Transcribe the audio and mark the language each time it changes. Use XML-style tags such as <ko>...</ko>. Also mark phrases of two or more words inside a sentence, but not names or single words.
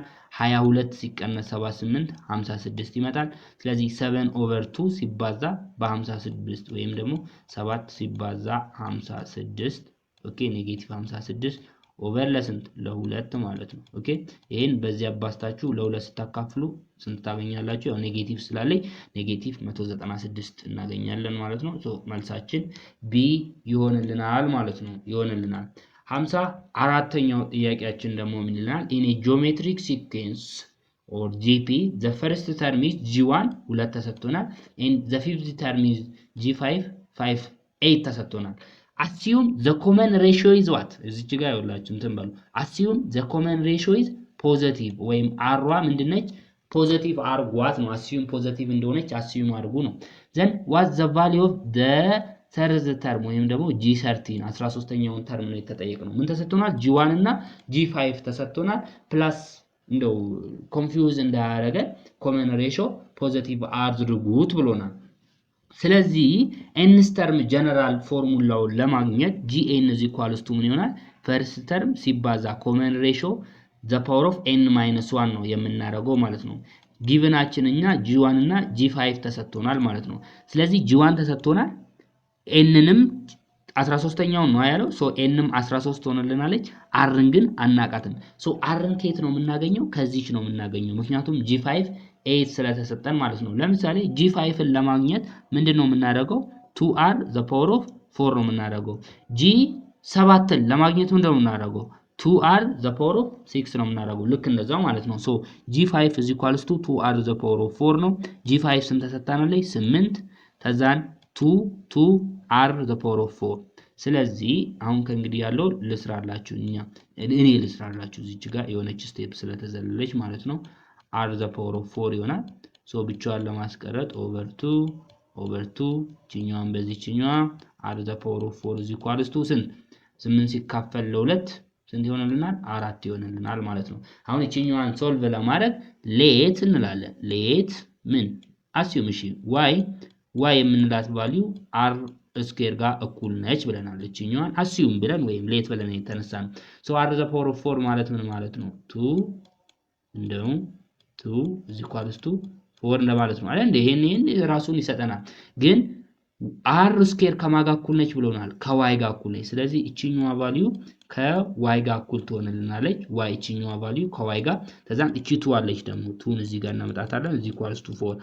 <am>22 ሲቀነስ 78 56 ይመጣል ስለዚህ 7/2 ሲባዛ በ56 ወይም ደግሞ 7 ሲባዛ 56</am> <en>okay negative 56 over</en> <am>ለስንት ለ2 ማለት ነው ኦኬ ይሄን በዚህ አባስታችሁ ለ2 ስታካፍሉ ስንት ታገኛላችሁ ያው ኔጌቲቭ ስላለኝ ኔጌቲቭ 196 እናገኛለን ማለት ነው ሶ መልሳችን ቢ ይሆንልናል ማለት ነው ይሆንልናል 54ኛው ጥያቄያችን ደግሞ ምን ይላል</am> <en>in a geometric sequence or GP the first term is G1</en> <am>ሁለት ተሰጥቶናል</am> <en>and the fifth term is G5 8</en> <am>ተሰጥቶናል</am> <en>assume the common ratio is what</en> <am>እዚች ጋር ይኸውላችሁ እንትን በሉ</am> <en>assume the common ratio is positive</en> <am>ወይም r ምንድነች ፖዚቲቭ አርጓት ነው</am> <en>assume positive</en> <am>እንደሆነች assume አርጉ ነው</am> <en>then what the value of the third term</en> <am>ወይም ደግሞ G13 13ኛውን ተርም ነው የተጠየቀው ምን ተሰጥቶናል G1 እና G5 ተሰጥቶናል ፕላስ እንደው ኮንፊውዝ እንዳያረገ</am> <en>common ratio positive</en> <am>አድርጉት ብሎናል ስለዚህ</am> <en>nth term general</en> <am>ፎርሙላውን ለማግኘት gn = ምን ይሆናል</am> <en>first term</en> <am>ሲባዛ</am> <en>common ratio the power of n - 1</en> <am>ነው የምናደርገው ማለት ነው ጊቭናችንኛ g1 እና g5 ተሰጥቶናል ማለት ነው ስለዚህ g1 ተሰጥቶናል nንም 13ኛው ነው ያለው ሶ nም 13 ሆነልናለች rን ግን አናቃትም ሶ rን ከየት ነው የምናገኘው ከዚህች ነው የምናገኘው ምክንያቱም g5 8 ስለተሰጠን ማለት ነው ለምሳሌ g5ን ለማግኘት ምንድነው የምናደርገው 2r</am> <en>the power of 4</en> <am>ነው የምናደርገው g7ን ለማግኘት ምንድነው የምናደርገው 2r</am> <en>the power of 6</en> <am>ነው የምናደርገው ልክ እንደዛው ማለት ነው ሶ g5 = 2r</am> <en>the power of 4</en> <am>ነው g5 ስንት ተሰጣናለች 8 ተዛን 2r</am> <en>the power of 4</en> <am>ስለዚህ አሁን ከእንግዲህ ያለው ልስራላችሁ እኔ ልስራላችሁ እዚች ጋር የሆነች ስቴፕ ስለተዘለለች ማለት ነው r</am> <en>the power of 4</en> <am>ይሆናል ሶ ብቻዋን ለማስቀረጥ over 2 ቺኛዋን በዚህኛዋ r</am> <en>the power of 4</en> <am>= ስንት 8 ሲካፈል ለ2 ስንት ይሆነልናል 4 ይሆነልናል ማለት ነው አሁን እቺኛዋን ሶልቭ ለማድረግ ሌት እንላለን ሌት ምን assume እሺ y የምንላት ቫልዩ r ስኩዌር ጋር እኩል ነች ብለናል እቺኛዋን assume ብለን ወይም ሌት ብለን የተነሳን ሶ r</am> <en>the power of 4</en> <am>ማለት ምን ማለት ነው 2 እንደው 2 4 እንደማለት ነው አይደል ይሄን ራሱን ይሰጠናል ግን r ስኩዌር ከማጋ እኩል ነች ብሎናል ከy ጋር እኩል ነች ስለዚህ እቺኛዋ ቫልዩ ከy ጋር እኩል ትሆንልናለች y እቺኛዋ ቫልዩ ከy ጋር ተዛም እቺ 2 አለች ደግሞ 2ን እዚህ ጋር እናመጣታለን እዚህ = 4</am>